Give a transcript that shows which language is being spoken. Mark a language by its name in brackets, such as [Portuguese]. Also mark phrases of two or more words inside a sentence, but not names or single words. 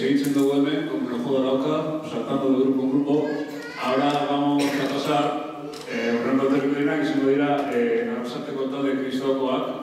[Basque] dugu hemen, [Spanish] con el juego de la oca, saltando de grupo en grupo. Ahora vamos a pasar, [Basque] horrengo territoriak izango dira, arrasateko talde kristokoak.